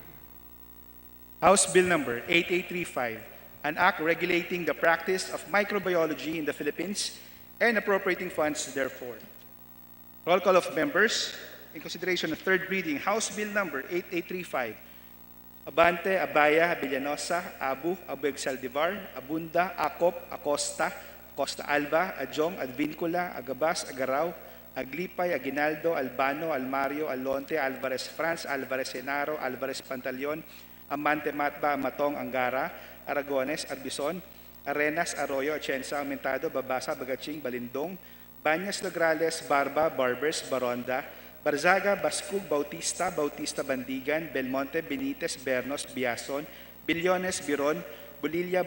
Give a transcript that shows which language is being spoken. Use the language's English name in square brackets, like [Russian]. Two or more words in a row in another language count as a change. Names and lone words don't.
[English] House Bill number 8835, an act regulating the practice of microbiology in the Philippines and appropriating funds therefore. Roll call of members. In consideration of third reading, House Bill number 8835. Abante, Abaya, Villanosa, Abu Saldivar, Abunda, Acop, Acosta, Costa Alba, Adjong, Advincula, Agabas, Agaraw, Aglipay, Aguinaldo, Albano, Almario, Alonte, Alvarez France, Alvarez Senaro, Alvarez Pantaleon, Amante, Matba, Matong, Angara, Aragones, Arbison, Arenas, Arroyo, Atienza, Aumentado, Babasa, Bagaching, Balindong, Banyas, Nograles, Barba, Barbers, Baronda, Barzaga, Bascug, Bautista, Bautista Bandigan, Belmonte, Benitez, Bernos, Biason, Billones, Biron, Bulilla,